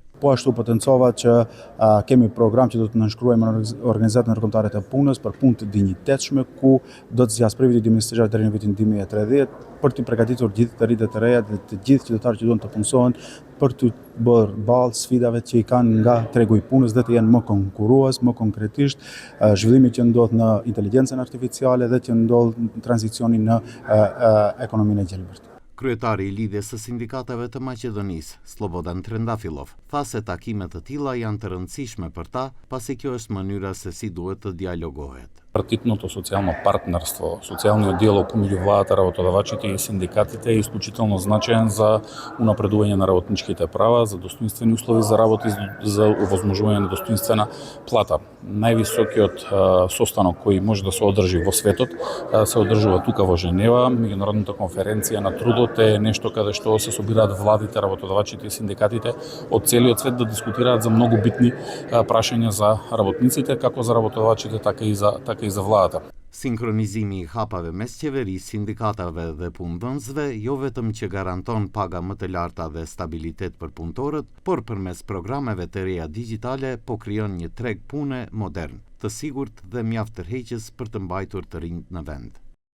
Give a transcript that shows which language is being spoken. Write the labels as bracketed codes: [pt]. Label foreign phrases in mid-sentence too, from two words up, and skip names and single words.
[sq] Po ashtu potencova që kemi program që do të nënshkruajmë në organizatën ndërkombëtare të punës për punë të dinjitetshme, ku do të zgjasë prej vitit 2024 deri në vitin 2030 për të përgatitur gjithë të rritet të reja dhe të gjithë qytetarët që duan të punësohen për të bërë ballë sfidave që I kanë nga tregu I punës dhe të jenë më konkurrues, më konkretisht zhvillimi që ndodh në inteligjencën artificiale dhe që ndodh në tranzicioni në ekonominë e gjelbërt. Kryetari I lidhjes së sindikatave të Maqedonisë, Slobodan Trendafilov, tha se takimet të tilla janë të rëndësishme për ta, pasi kjo është mënyra se si duhet të диалогоhet. [mk] Тритипното социјално партнерство, социјалниот диалог меѓу владата, работодавачите И синдикатите е исклучително значаен за унапредување на работничките права, за достоинствени услови за работа И за овозможување на достоинствена плата. Највисокиот состанок кој може да се одржи во светот се одржува тука во Женева. Меѓународната конференција на трудот е нешто каде што се собираат владите, работодавачите И синдикатите од целиот свет да дискутираат за многу битни прашања за работниците, како за работодавачите, така и за владата. [sq] Sinkronizimi I hapave mes qeverisë, sindikatave dhe punëdhënësve jo vetëm që garanton paga më të larta dhe stabilitet për punëtorët, por përmes programeve të reja digjitale po krijon një treg pune modern, të sigurt dhe mjaft tërheqës për të mbajtur të rinjt në vend.